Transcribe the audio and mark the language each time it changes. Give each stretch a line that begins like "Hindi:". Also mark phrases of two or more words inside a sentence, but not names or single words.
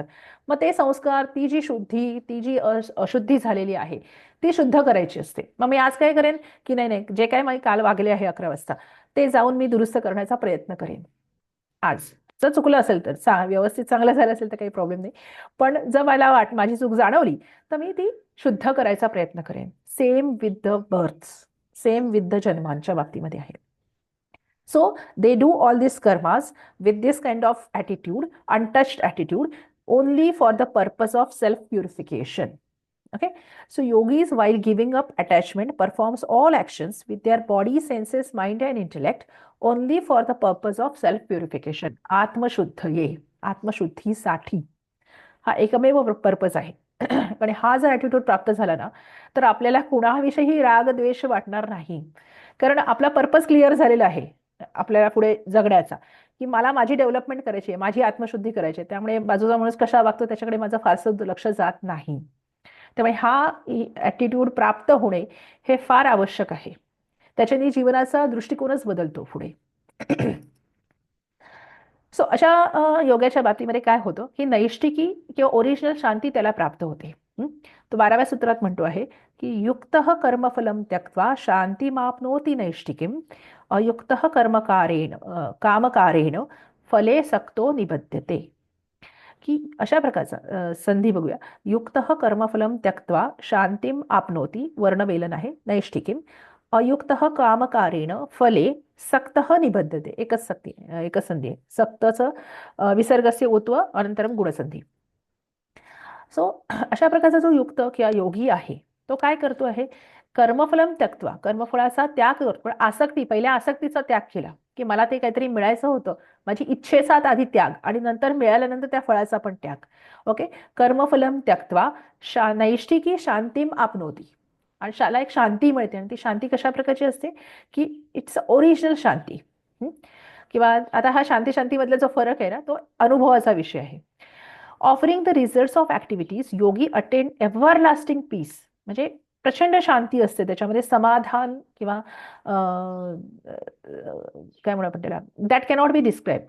Marathi: मग ते संस्कार, ती जी शुद्धी, ती जी अशुद्धी झालेली आहे, ती शुद्ध करायची असते. मग मी आज काय करेन की नाही नाही, जे काय मी काल वागले आहे 11 वाजता, ते जाऊन मी दुरुस्त करण्याचा प्रयत्न करेन आज. जर चुकलं असेल तर व्यवस्थित चांगलं झालं असेल तर काही प्रॉब्लेम नाही, पण जर मला माझी चूक जाणवली तर मी ती शुद्ध करायचा प्रयत्न करेन.
English: same with the births, same with the
Marathi: जन्मांच्या बाबतीमध्ये आहे.
English: so they do all this karmas with this kind of attitude, untouched attitude, only for the purpose of self purification. Okay, so yogis, while giving up attachment, performs all actions with their body, senses, mind, and intellect only for the purpose of self purification.
Marathi: आत्मशुद्ध ये, आत्मशुद्धीसाठी हा एकमेव पर्पज आहे. आणि हा जर ॲटिट्यूड प्राप्त झाला ना, तर आपल्याला कुणाविषयी राग द्वेष वाटणार नाही, कारण आपला पर्पज क्लिअर झालेला आहे आपल्याला पुढे जगण्याचा, की मला माझी डेव्हलपमेंट करायची आहे, माझी आत्मशुद्धी करायची आहे. त्यामुळे बाजूचा माणूस कशा वागतो त्याच्याकडे माझं फारसं लक्ष जात नाही. त्यामुळे हा ॲटिट्यूड प्राप्त होणे हे फार आवश्यक आहे. त्याच्याने जीवनाचा दृष्टिकोनच बदलतो पुढे. सो अशा योगाच्या बाबतीमध्ये काय होतं की नैष्टिकी किंवा ओरिजिनल शांती त्याला प्राप्त होते. तो 12व्या सूत्रात म्हणतो आहे की
Sanskrit: युक्त कर्मफलम त्यक्त्वा शांतिमाप्नोति नैष्टिकीम अयुक्त कर्मकारेण कामकारेण फले सक्तो निबध्यते.
Marathi: की अशा प्रकारचा संधी बघूया.
Sanskrit: युक्त कर्मफलम त्यक्त्वा शांतीम आपनोती, वर्णवेलन आहे, नैष्ठिकीम अयुक्त कामकारेण फले सक्त निबद्धते.
Marathi: एकच सक्ती, एकच संधी आहे.
Sanskrit: सक्तचं विसर्गस्य उत्व अनंतरम गुणसंधी.
Marathi: सो अशा प्रकारचा जो युक्त किंवा योगी आहे तो काय करतो आहे,
Sanskrit: कर्मफलम त्यक्त्वा,
Marathi: कर्मफळाचा त्याग करतो, पण आसक्ती, पहिल्या आसक्तीचा त्याग केला की मला ते काहीतरी मिळायचं होतं, माझी इच्छेचा आधी त्याग आणि नंतर मिळाल्यानंतर त्या फळाचा पण त्याग. ओके,
Sanskrit: कर्मफलम त्यक्त्वा नैष्ठिकी शांतीम आपनोती,
Marathi: आणि शाला एक शांती मिळते, आणि ती शांती कशा प्रकारची असते की
English: it's original
Marathi: शांती. किंवा आता हा शांती शांतीमधला जो फरक आहे ना, तो अनुभवाचा विषय आहे.
English: offering the results of activities yogi attend ever lasting peace,
Marathi: म्हणजे प्रचंड शांती असते त्याच्यामध्ये, समाधान किंवा काय म्हणू आपण त्याला,
English: that cannot be described.